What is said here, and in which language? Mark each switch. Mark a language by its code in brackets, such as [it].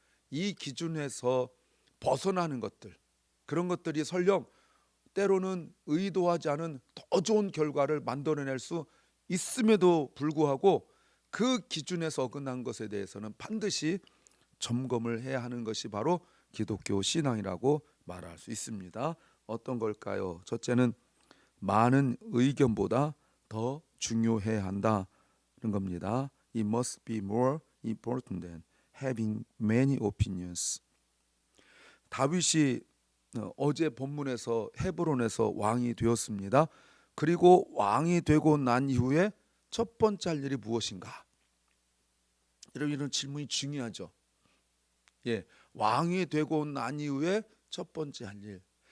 [ko] 이 기준에서 벗어나는 것들 그런 것들이 설령 때로는 의도하지 않은 더 좋은 결과를 만들어낼 수 있음에도 불구하고 그 기준에서 어긋난 것에 대해서는 반드시 점검을 해야 하는 것이 바로 기독교 신앙이라고 말할 수 있습니다. 어떤 걸까요? 첫째는 많은 의견보다 더 중요해야 한다는 겁니다. [en] It must be more important than having many opinions. [ko] 다윗이 어제 본문에서 헤브론에서 왕이 되었습니다. 그리고 왕이 되고 난 이후에 첫 번째 할 일이 무엇인가? 이런 질문이 중요하죠. 왕이 되고 난 이후에 첫 번째 할 일.